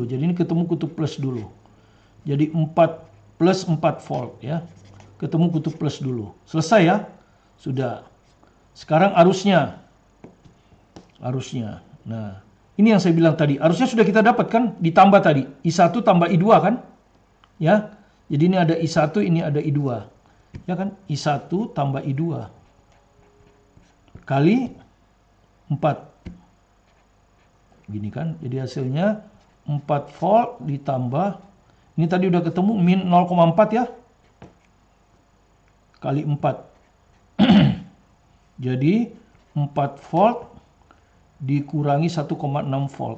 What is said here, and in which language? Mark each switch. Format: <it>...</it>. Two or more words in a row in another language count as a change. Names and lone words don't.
<id>Jadi ini ketemu kutub plus dulu. Jadi 4 plus 4 volt ya. Ketemu kutub plus dulu. Selesai ya? Sudah. Sekarang arusnya. Arusnya. Nah, ini yang saya bilang tadi. Arusnya sudah kita dapatkan, ditambah tadi. I1 tambah I2 kan? Ya. Jadi ini ada I1, ini ada I2. Ya kan? I1 tambah I2 kali 4. Gini kan? Jadi hasilnya 4 volt ditambah, ini tadi udah ketemu min 0,4 ya. Kali 4. Jadi 4 volt dikurangi 1,6 volt.</id>